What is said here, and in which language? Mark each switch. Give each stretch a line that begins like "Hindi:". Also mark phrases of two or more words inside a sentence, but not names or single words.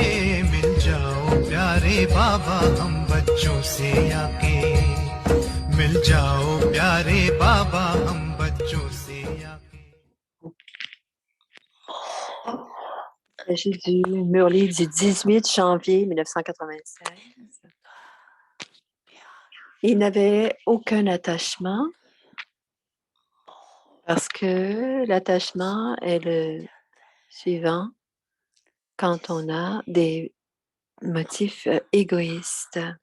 Hindi: मिल जाओ प्यारे बाबा हम बच्चों से आके। मिल जाओ प्यारे बाबा हम बच्चों से आके।
French: J'ai du Murli du 18 janvier 1996. Il n'avait aucun attachement parce que l'attachement est le suivant quand on a des motifs égoïstes.